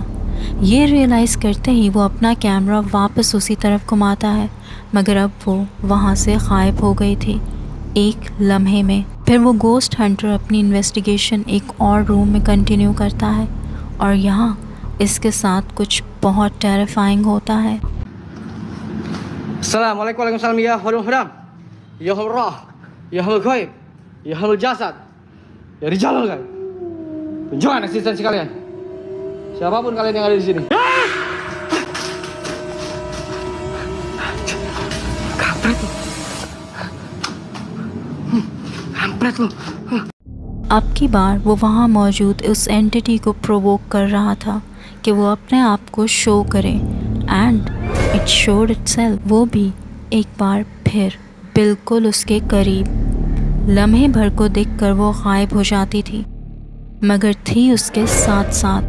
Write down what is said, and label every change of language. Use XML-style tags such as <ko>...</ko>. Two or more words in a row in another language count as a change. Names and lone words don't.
<hi>ये रियलाइज़ करते ही वो अपना कैमरा वापस उसी तरफ घुमाता है, मगर अब वो वहाँ से गायब हो गई थी एक लम्हे में। फिर वो</hi> <en>ghost hunter</en> <hi>अपनी इन्वेस्टिगेशन एक और रूम में कंटिन्यू करता है और यहाँ इसके साथ कुछ बहुत टेरिफाइंग होता है।</hi> <ar>السلام عليكم ورحمة الله</ar> <id>ya huruf-huruf, ya huruf, ya huruf ghaib, ya huruf jasad, ya rijal kan. Tunjukkan eksistensi kalian. Siapapun kalian yang ada di sini. Kampret lu. Kampret lu.</id> <hi>अब की बार वो वहाँ मौजूद उस एंटिटी को प्रोवोक कर रहा था कि वो अपने आप को शो करे,</hi> <en>and it showed itself.</en> <hi>वो भी एक बार फिर बिल्कुल उसके करीब। लम्हे भर को देखकर वो गायब हो जाती थी, मगर थी उसके साथ साथ।</hi>